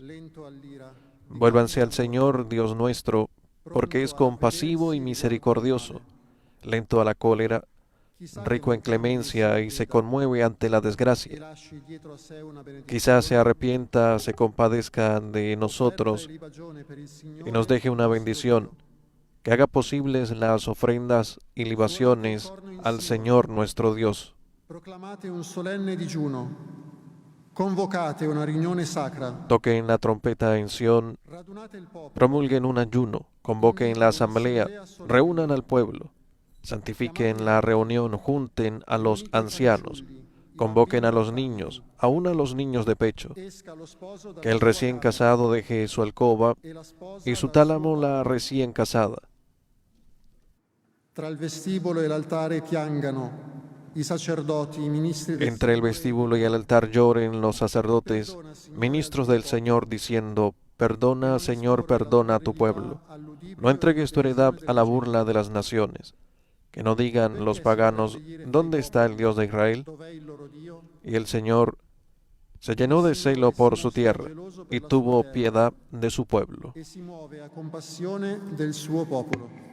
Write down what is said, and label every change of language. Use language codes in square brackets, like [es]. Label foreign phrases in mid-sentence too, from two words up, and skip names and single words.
[es] Vuélvanse al Señor, Dios nuestro, porque es compasivo y misericordioso, lento a la cólera, rico en clemencia y se conmueve ante la desgracia. Quizás se arrepienta, se compadezca de nosotros y nos deje una bendición, que haga posibles las ofrendas y libaciones al Señor nuestro Dios. [it] Proclamate un solenne digiuno, convocate una riunione sacra. [es] Toquen la trompeta en Sión, [it] Radunate il popolo. [es] promulguen un ayuno, convoquen la asamblea, reúnan al pueblo, santifiquen la reunión, junten a los ancianos, convoquen a los niños, aún a los niños de pecho, [it] Esca lo sposo [es] que el recién casado deje su alcoba [it] e la sposa [es] y su tálamo la recién casada. [it] tra il vestibolo e l'altare piangano i sacerdoti, i ministri del [es] Entre el vestíbulo y el altar lloren los sacerdotes, ministros del Señor, diciendo: perdona, Señor, perdona a tu pueblo. No entregues tu heredad a la burla de las naciones. Que no digan los paganos: ¿dónde está el Dios de Israel? [it] Dov'è il loro Dio? [es] Y el Señor se llenó de celo por su tierra y tuvo piedad de su pueblo. [it] E si muove a compassione del suo popolo.